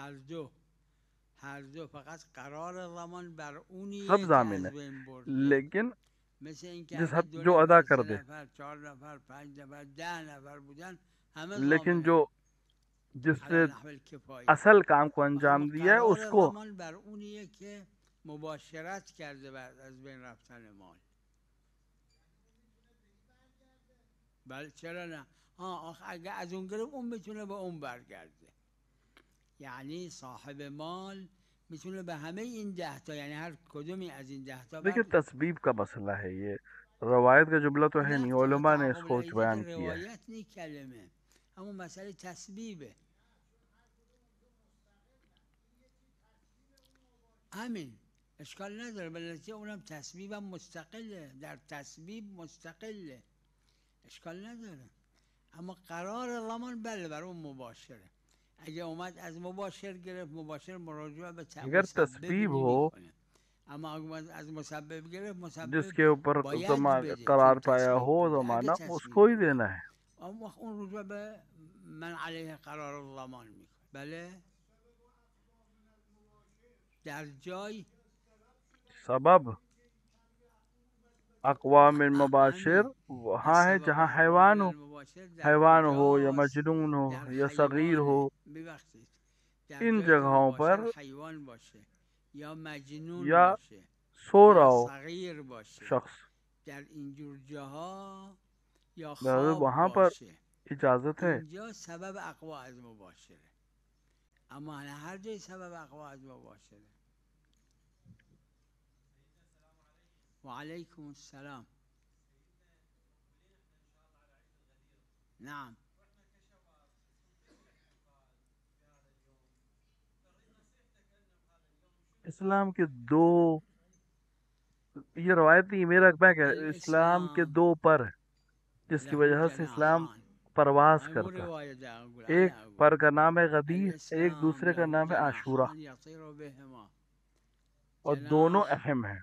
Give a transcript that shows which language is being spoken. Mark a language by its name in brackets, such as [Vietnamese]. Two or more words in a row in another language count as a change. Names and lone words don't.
[Persian] هر دو فقط قرار ضمان بر اونیه [Urdu] سب ضامن ہے, لیکن جس حد جو ادا کر دے, [Persian] 4 نفر 5 نفر 10 نفر بودن همه [Urdu] لیکن جو جس نے [Arabic] نحو الکفایه [Urdu] اصل کام کو انجام دیا ہے اس کو [Persian] ضمان بر اونیه که مباشرت کرده بعد از بین رفتن مال. بله چرا نه؟ اگه از اون گرفت اون میتونه به اون برگرده. یعنی صاحب مال میتونه به همه این 10 تا یعنی هر کدومی از این 10 تا. [Urdu] دیکھیں تسبیب کا مسئلہ ہے, یہ روایت کا جملہ تو ہے نہیں, علماء نے اس کو بیان کیا ہے. روایت نہیں [Persian] کلمه, همون مسئله تسبیبه. همین اشکال نداره, بلکه اونم تسبیبم مستقله, در تسبیب مستقله, اشکال نداره. اما قرار ضمان بله بر اون مباشره. اگه اومد از مباشر گرفت, مباشر مراجعه به [Urdu] اگر تسبیب ہو, [Persian] اما اگر از مسبب گرفت, مسبب [Urdu] جس کے اوپر قرار پایا ہو زمانہ, اس کو ہی دینا ہے. [Persian] اما اون رجوع به [Arabic] من علیه قرار الضمان [Persian] میکنه. بله در جای [Urdu] سبب اقوام مباشر وہاں ہے جہاں حیوان ہو یا مجنون ہو یا صغیر ہو, ان جگہوں پر [Persian] حیوان باشه یا مجنون یا باشه [Urdu] سو رہا ہو [Persian] صغیر باشه, شخص, در اینجور جاها یا [Urdu] لہذا [Persian] خواب [Urdu] وہاں پر [Persian] باشه, [Urdu] اجازت ہے. [Persian] اینجا سبب اقوا از مباشره. اما هر جای سبب اقوا از مباشره. [Arabic] وعليكم السلام. نعم [Urdu] اسلام کے دو, یہ روایت نہیں, میرا میں کہ اسلام کے دو پر جس کی وجہ سے اسلام پرواز کرتا, ایک پر کا نام ہے غدیر, ایک دوسرے کا نام ہے عاشورہ, اور دونوں اہم ہیں.